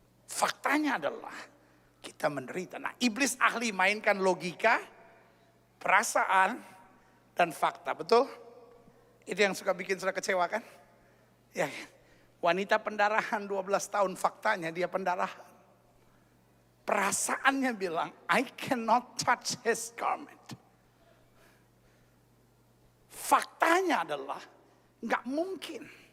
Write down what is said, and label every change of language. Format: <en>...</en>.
<id>Faktanya adalah kita menderita. Nah, iblis ahli mainkan logika, perasaan, dan fakta. Betul? Itu yang suka bikin saudara kecewa kan? Ya, wanita pendarahan 12 tahun faktanya dia pendarahan. Perasaannya bilang,</id> <en>I cannot touch his garment.</en> <id>Faktanya adalah, nggak mungkin.</id>